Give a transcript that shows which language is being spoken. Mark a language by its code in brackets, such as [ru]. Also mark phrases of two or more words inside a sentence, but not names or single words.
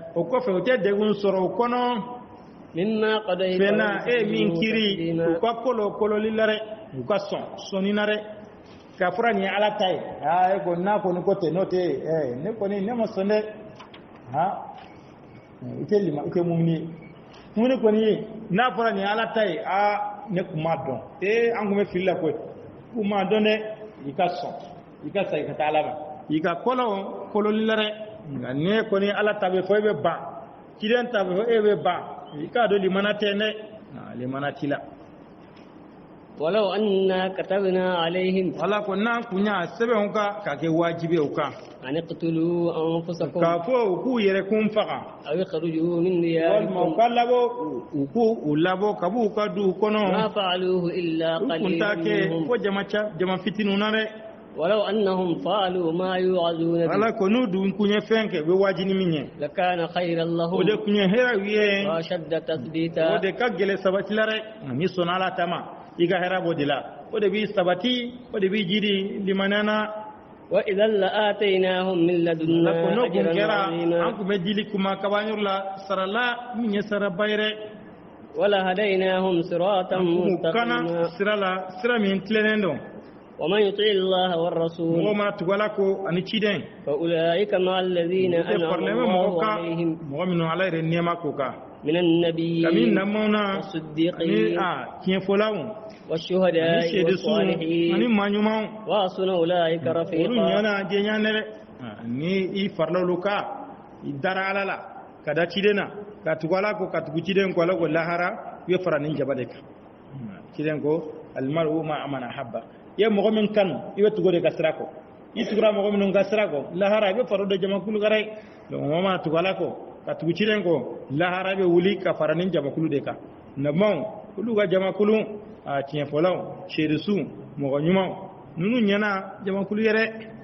[bm] o kɔfɛ u tɛ degun sɔrɔ o kɔnɔ [ar] مما قضيت [bm] fɛn na e min kiri u ka kololi la dɛ u ka sɔnni na dɛ k'a fɔra nin ye Ala ta ye e ko n'a kɔni ko ten n'o tɛ ne kɔni ne ma sɔn dɛ i tɛ mumini ye mumini kɔni ye n'a fɔra nin ye Ala ta ye ne kun m'a dɔn an kun bɛ fili la koyi kun m'a dɔn dɛ i ka sɔn i ka segin ka taa Ala ma i ka kololi la dɛ nka ne kɔni Ala ta bɛ fɔ e bɛ ban ciden ta bɛ fɔ e bɛ ban i k'a dɔn limana tɛ dɛ limana t'i la. [ar] ولو أننا كتبنا عليهم [bm] Ala ko n'an kun y'a sɛbɛnw kan k'a kɛ wajibi ye u kan [ar] أن اقتلوا أنفسكم [bm] k'a fɔ u k'u yɛrɛ kun faga [ar] أو اخرجوا من [bm] walima u [ar] دياركم [bm] ka labɔ u k'u labɔ ka b'u ka duw kɔnɔ [ar] ما فعلوه إلا [bm] u kun [ar] قليل [bm] t'a kɛ [ar] منهم [bm] fo jama fitininw na dɛ. [ar] ولو أنهم فعلوا ما يوعظون به [bm] Ala ko n'u dun kun ye fɛn kɛ u bɛ wajibi min ye [ar] لكان خيرا [bm] o de [ar] لهم [bm] kun ye hɛrɛ u ye [ar] وأشد [bm] o [ar] تثبيتا [bm] de ka gɛlɛ sabati la dɛ n'i sɔnna Ala ta ma i ka hɛrɛ b'o de la o de b'i sabati o de b'i jiri limaniya na. [ar] وإذا لآتيناهم من [bm] Ala ko [ar] لدنا [bm] n'o kun [ar] أجرا [bm] kɛra an [ar] عظيما [bm] kun bɛ dili kuma kabanyɔrɔ la sarala min ye saraba ye dɛ. [ar] ولهديناهم صراطا [bm] u kana [ar] مستقيما [bm] sira la sira min tilennen don [ar] ومن يطع الله والرسول [bm] mɔgɔ ma tugu Ala ko ani ciden [ar] فأولئك مع الذين [bm] o tɛ [ar] أنعم [bm] faralen bɛ الله mɔgɔ kan عليهم mɔgɔ minnu Ala yɛrɛ nɛɛma k'o kan [ar] من [bm] kabini [ar] النبيين [bm] lamɔnw na ani [ar] والصديقين [bm] tiɲɛfɔlaw ani [ar] والشهداء [bm] seedesuw ani [ar] والصالحين [bm] maaɲumanw [ar] وحسن أولئك [bm] olu [ar] رفيقا [bm] ɲɛna jɛɲa dɛ ni i farila olu kan i dara Ala la ka da ciden na ka tugu Ala ko ka tugu ciden ko Ala ko lahara i bɛ fara nin jaba de kan ciden ko [ar] المرء مع من أحب [bm] i ye mɔgɔ min kanu i bɛ tugu o de ka sira kɔ i tugura mɔgɔ minnu ka sira kɔ lahara i bɛ fara o de jamakulu kan dɛ donc mɔgɔ mana tugu Ala kɔ ka tugu ciden kɔ lahara i bɛ wuli ka fara nin jamakulu de kan nabimaw olu ka jamakulu tiɲɛfɔlaw seedesuw mɔgɔ ɲumanw ninnu ɲɛna jamakulu ye dɛ.